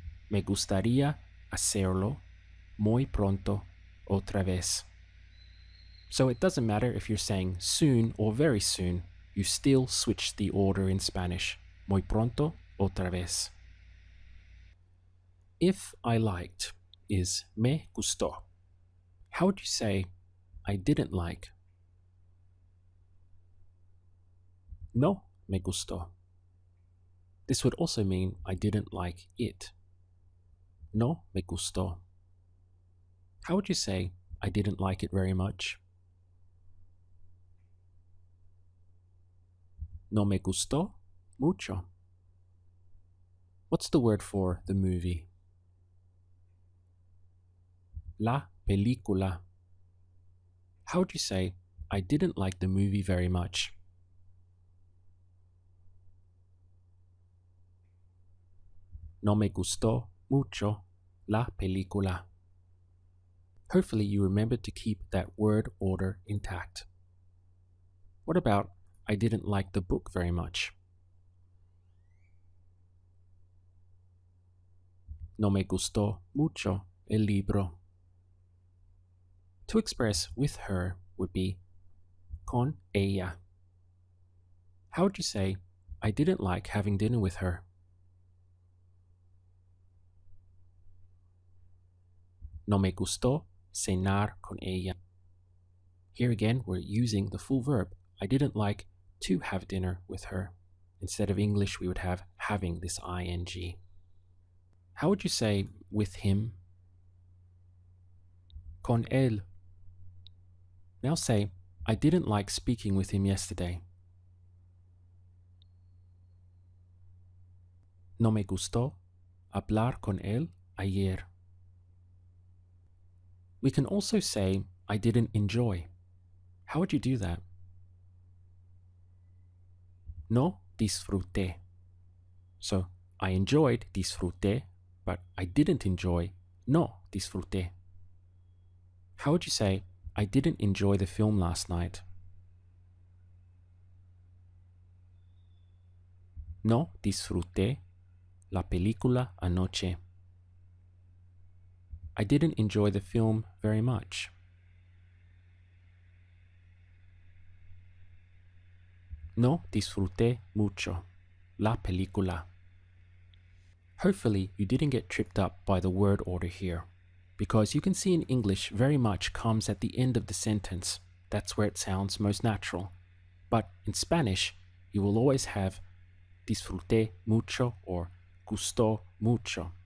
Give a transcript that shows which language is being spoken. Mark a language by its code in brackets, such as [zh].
[es] Me gustaría hacerlo muy pronto otra vez. [en] So it doesn't matter if you're saying soon or very soon, you still switch the order in Spanish. [es] Muy pronto otra vez. [en] If I liked is [es] me gustó. [en] How would you say I didn't like? [es] No me gustó. [en] This would also mean I didn't like it. [es] No me gustó. [en] How would you say I didn't like it very much? [es] No me gustó mucho. [en] What's the word for the movie? [es] La película. [en] How would you say I didn't like the movie very much? [es] No me gustó mucho la película. [en] Hopefully you remember to keep that word order intact. What about I didn't like the book very much? [es] No me gustó mucho el libro. [en] To express with her would be [es] con ella. [en] How would you say I didn't like having dinner with her? [es] No me gustó cenar con ella. [en] Here again, we're using the full verb. I didn't like to have dinner with her. Instead of English, we would have having this ing. How would you say with him? [es] Con él. [en] Now say, I didn't like speaking with him yesterday. [es] No me gustó hablar con él ayer. [en] We can also say, I didn't enjoy. How would you do that? [es] No disfruté. [en] So, I enjoyed disfruté, but I didn't enjoy [es] no disfruté. [en] How would you say, I didn't enjoy the film last night? [es] No disfruté la película anoche. [en] I didn't enjoy the film very much. [es] No disfruté mucho la película. [en] Hopefully you didn't get tripped up by the word order here, because you can see in English very much comes at the end of the sentence. That's where it sounds most natural. But in Spanish, you will always have [es] disfruté mucho [en] or [es] gustó mucho.